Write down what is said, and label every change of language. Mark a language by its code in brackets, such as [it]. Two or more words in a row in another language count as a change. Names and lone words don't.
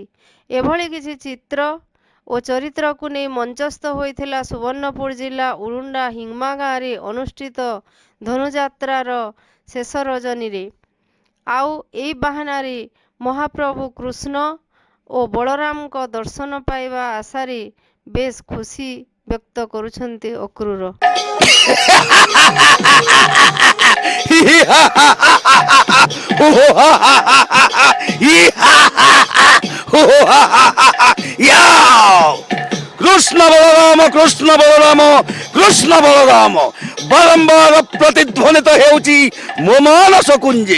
[or] ଏଭଳି କିଛି ଚିତ୍ର ଓ ଚରିତ୍ରକୁ ନେଇ ମଞ୍ଚସ୍ଥ ହୋଇଥିଲା ସୁବର୍ଣ୍ଣପୁର ଜିଲ୍ଲା ଉଲୁଣ୍ଡା ହିଙ୍ଗମା ଗାଁରେ ଅନୁଷ୍ଠିତ ଧନୁଯାତ୍ରାର ଶେଷ ରଜନୀରେ। ଆଉ ଏହି ବାହାନାରେ ମହାପ୍ରଭୁ କୃଷ୍ଣ ଓ ବଳରାମଙ୍କ ଦର୍ଶନ ପାଇବା ଆଶାରେ ବେଶ ଖୁସି ବ୍ୟକ୍ତ କରୁଛନ୍ତି ଅକ୍ରୁର। କୃଷ୍ଣ ବଳରାମ କୃଷ୍ଣ ବଳରାମ କୃଷ୍ଣ ବଳରାମ ବାରମ୍ବାର ପ୍ରତିଧ୍ୱନିତ ହେଉଛି ମୋ ମାନସ କୁଞ୍ଜେ